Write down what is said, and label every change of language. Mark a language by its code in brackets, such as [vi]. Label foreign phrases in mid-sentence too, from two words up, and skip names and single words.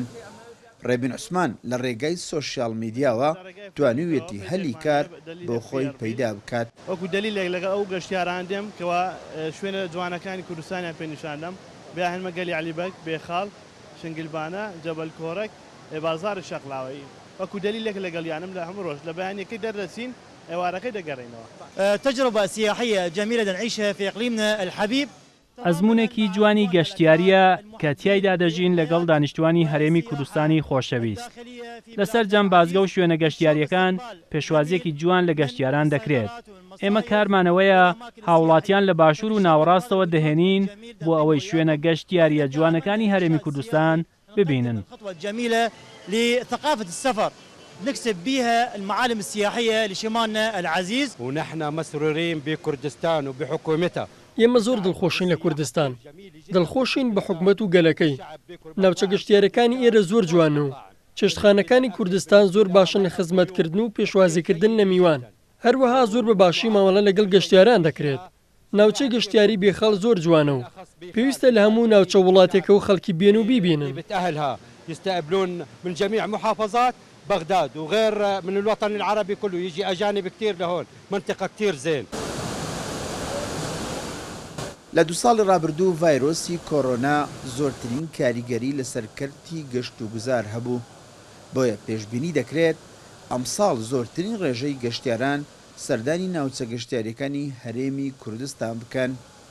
[ckb] ڕێبین عوسمان لە ڕێگای سۆشیال میدیاوە توانیوێتی هەلی کار بۆ خۆی پەیدا بکات. وەکو دلیلێک لەگە ئەو گەشتیاران دێم کەوا شوێنە جوانەکانی کوردستانیان پێنیشاندەم بێ هەلمە گەلی عەلیبەگ بێخاڵ شنگلبانە جەبەل کۆرەک بازاری شەقلاوەیی وەکو دلیلێک لەگەڵیانم لە هەموو ڕۆژ لە بەیانیەکەی دەردەچین ئێوارەکەی دەگەڕێنەوە. [ar] تجربة سياحية جميلة نعيشها في إقليمنا الحبيب. [ckb] ئەزمونێکی جوانی گەشتیاریە کە تیایدا دەژین لەگەڵ دانیشتوانی هەرێمی کوردستانی خۆشەویست. لەسەر جەم بازگە و شوێنە گەشتیاریەکان پێشوازیەکی جوان لە گەشتیاران دەکرێت. ئێمە کارمانەوەیە هاوڵاتیان لە باشوور و ناوەڕاستەوە دەهێنین بۆ ئەوەی شوێنە گەشتیاریە جوانەکانی هەرێمی کوردستان ببینن. [ar] نكسب بها المعالم السياحية لشمالنا العزيز. ونحن مسرورين بكردستان وبحكومتها. [ckb] ئێمە زۆر دڵخۆشین لە کوردستان دڵخۆشین بە حکومەت و گەلەکەی ناوچە گەشتیارەکانی ئێرە زۆر جوانە و چێشتخانەکانی کوردستان زۆر باشن لە خزمەتکردن و پێشوازیکردن لە میوان هەروەها زۆر بە باشی مامەڵە لەگەڵ گەشتیاران دەکرێت. ناوچەی گەشتیاری بێخەڵ زۆر جوانە و پێویستە لە هەموو ناوچە وڵاتێکە و خەڵکی بێن و بیبینن. [ar] يستقبلون من جميع محافظات بغداد وغير من الوطن العربي كله يجي أجانب كتير لهون منطقة كتير زين. [ckb] لە دو ساڵی ڕابردوو ڤایرۆسی کۆڕۆنا زۆرترین کاریگەری لە سەرکەرتی گەشت و گوزار هەبوو بۆیە پێشبینی دەکرێت ئەمساڵ زۆرترین ڕێژەی گەشتیاران سەردانی ناوچە گەشتیاریەکانی هەرێمی کوردستان بکەن.